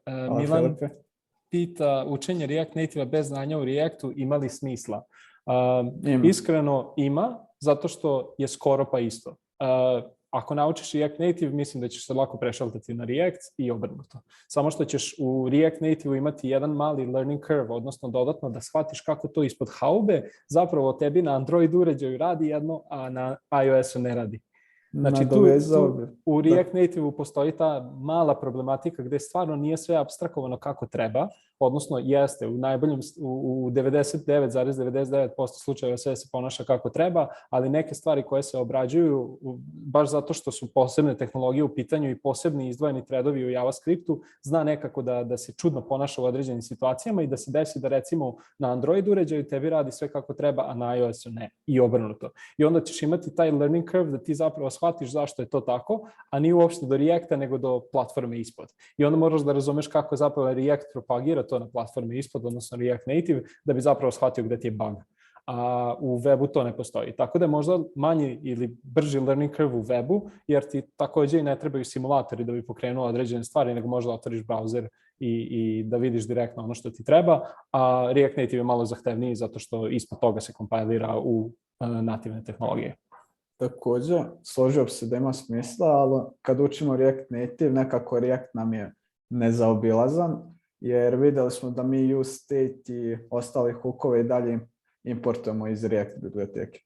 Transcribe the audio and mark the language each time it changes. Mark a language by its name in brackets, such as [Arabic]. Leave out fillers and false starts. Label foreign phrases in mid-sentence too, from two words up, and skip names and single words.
[Serbian] Milan Filipe pita, učenje React Native bez znanja u Reactu ima li smisla? Iskreno ima, zato što je skoro pa isto. Ako naučiš React Native, mislim da ćeš se lako prešaltati na React i obrnuto. Samo što ćeš u React Native imati jedan mali [English] learning curve, [Serbian] odnosno dodatno da shvatiš kako to ispod haube zapravo tebi na Android uređaju radi jedno, a na iOS-u ne radi. Znači tu u React Native-u postoji ta mala problematika gdje stvarno nije sve apstrakovano kako treba, odnosno jeste u 99,99% slučajeva sve se ponaša kako treba, ali neke stvari koje se obrađuju baš zato što su posebne tehnologije u pitanju i posebni izdvojeni threadovi u JavaScriptu, zna nekako da se čudno ponaša u određenim situacijama i da se desi da recimo na Android uređaju tebi radi sve kako treba, a na iOS-u ne i obrnuto. I onda ćeš imati taj [English] learning curve [Serbian] da ti zapravo shvatiš zašto je to tako, a nije uopšte do Reacta nego do platforme ispod. I onda moraš da razumeš kako zapravo React propagira to na platforme ispod, odnosno React Native, da bi zapravo shvatio gde ti je bug. A u webu to ne postoji. Tako da je možda manji ili brži [English] learning curve [Serbian] u webu, jer ti takođe i ne trebaju simulatori da bi pokrenuo određene stvari, nego možda otvoriš browser i da vidiš direktno ono što ti treba, a React Native je malo zahtevniji zato što ispod toga se kompilira u nativne tehnologije. [Croatian] Također, složio bi se da ima smisla, ali kad učimo React Native, nekako React nam je nezaobilazan, jer vidjeli smo da mi use state i ostali hookove i dalje importujemo iz React biblioteke.